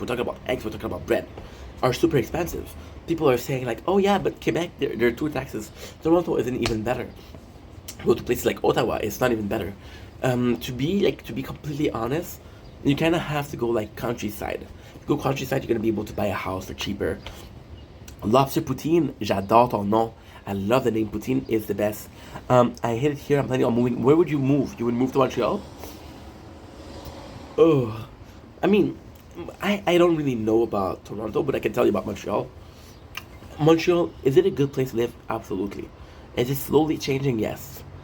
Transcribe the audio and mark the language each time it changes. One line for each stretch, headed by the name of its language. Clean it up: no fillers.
English: We're talking about eggs. We're talking about bread. Are super expensive. People are saying like, oh yeah, but Quebec there are two taxes. Toronto isn't even better. Go to places like Ottawa, it's not even better. To be completely honest, you kind of have to go like countryside. If you go countryside, you're gonna be able to buy a house for cheaper.
French: Lobster poutine, j'adore ton nom.
English: I love the name poutine. Is the best. I hit it here. I'm planning on moving. Where would you move? You would move to Montreal? Oh, I mean, I don't really know about Toronto, but I can tell you about Montreal. Montreal, is it a good place to live? Absolutely. Is it slowly changing? Yes.